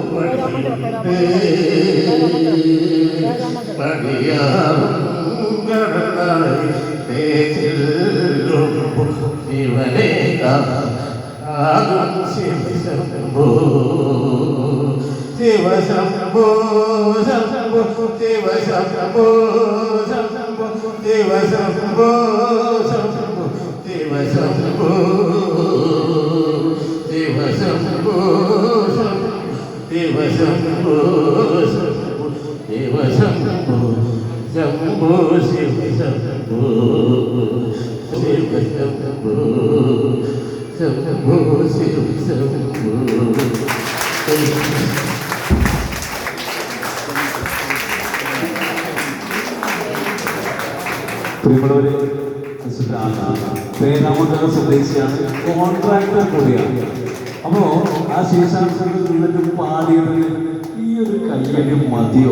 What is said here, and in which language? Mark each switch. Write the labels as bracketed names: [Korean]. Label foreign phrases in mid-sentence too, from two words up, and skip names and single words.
[Malayalam] ശിവനെ ശിവശംഭോ ശിവശംഭോ ശംഭോ ശിവശംഭോ ശംഭോ ശിവശംഭോ ശംഭോ ശിവശംഭോ ശിവശംഭോ ശിവശംഭോ Shiva Shambho Shambho Shiva Shambho Shiva Shambho Shambho Shiva Shambho. പ്രിയമുള്ളവരെ, പേരാമംഗലം സ്വദേശിയാണ്, കോൺട്രാക്ടർ കൂടിയാണ്. അപ്പോൾ ആ ശേഷാംശത്തിൽ നിന്നിട്ട് പാടിയത് ഈ ഒരു കയ്യടി മതിയോ?